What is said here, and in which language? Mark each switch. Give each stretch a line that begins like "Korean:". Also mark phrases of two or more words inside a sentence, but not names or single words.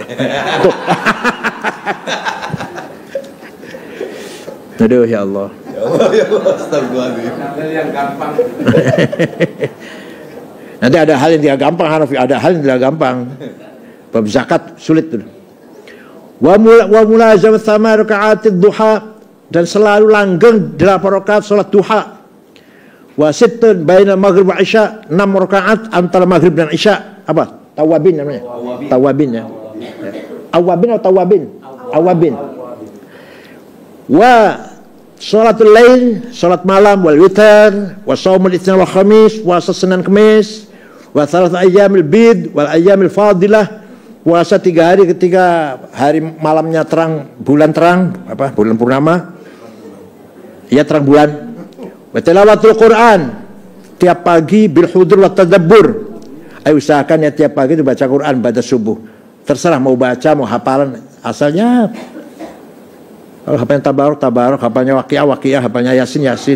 Indonesian: Tuh. Aduh
Arabic: يا الله. يا الله، أستغفر الله العظيم.
Indonesian: Yang gampang. Nanti ada hal yang tidak gampang Hanafi, ada hal yang tidak gampang. Bab zakat sulit tuh.
Arabic: وملازمة ثماني ركعات الضحى,
Indonesian: dan selalu langgeng 8 rakaat salat duha.
Arabic: وست بين المغرب والعشاء,
Indonesian: 6 rakaat antara maghrib dan isya. Apa? Tawabin namanya. Tawabin ya. Awabin atau tawabin? Awabin.
Arabic: وصلاة الليل,
Indonesian: salat malam,
Arabic: والوتر، وصوم الاثنين والخميس,
Indonesian: puasa Senin Kamis,
Arabic: وثلاث أيام البيض والأيام الفاضلة,
Indonesian: puasa 3 hari ketika hari malamnya terang, bulan terang, bulan purnama, ya terang bulan.
Arabic: وتلاوة القرآن,
Indonesian: tiap pagi
Arabic: بالحضور والتدبر.
Indonesian: Ayo usahakan ya tiap pagi itu baca Quran pada subuh. Terserah mau baca mau hafalan, asalnya kalau hafalnya tabarok, hafalnya waqiah, hafalnya yasin.